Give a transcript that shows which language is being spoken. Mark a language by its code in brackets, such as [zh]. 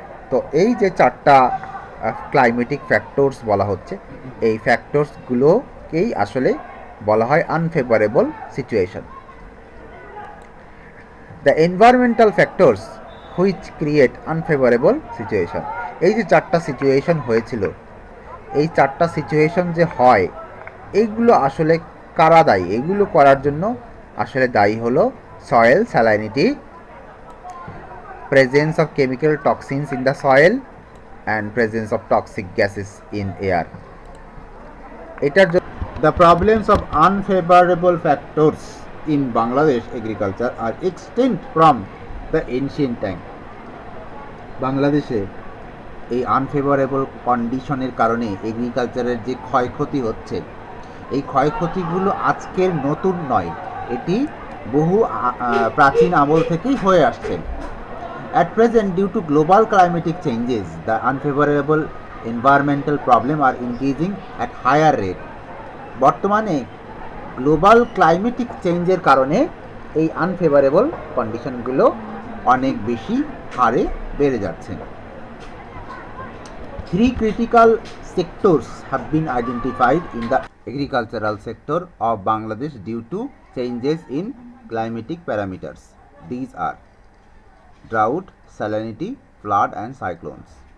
[bn] তো এই যে 4টা ক্লাইমেটিক ফ্যাক্টরস বলা হচ্ছে, এই ফ্যাক্টরসগুলোকেই আসলে বলা হয় unfavourable situation. [en] The environmental factors which create unfavourable situation. [bn] এই যে 4টা সিচুয়েশন হয়েছিল, এই 4টা সিচুয়েশন যে হয় এইগুলো আসলে কারা দায়ী? এগুলো করার জন্য আসলে দায়ী হলো soil salinity, [en] presence of chemical toxins in the soil and presence of toxic gases in air. The problems of unfavorable factors in Bangladesh agriculture are extinct from the ancient time. [bn] বাংলাদেশে এই আনফেভারেবল কন্ডিশনের কারণে এগ্রিকালচারের যে ক্ষয়ক্ষতি হচ্ছে, এই ক্ষয়ক্ষতিগুলো আজকের নতুন নয়, এটি বহু প্রাচীন আমল থেকেই হয়ে আসছে। [en] At present, due to global climatic changes, the unfavorable environmental problems are increasing at higher rate. [bn] বর্তমানে গ্লোবাল ক্লাইমেটিক চেঞ্জের কারণে এই আনফেভারেবল কন্ডিশনগুলো অনেক বেশি হারে বেড়ে যাচ্ছে। [en] 3 critical sectors have been identified in the agricultural sector of Bangladesh due to changes in climatic parameters. These are drought, salinity, flood and cyclones.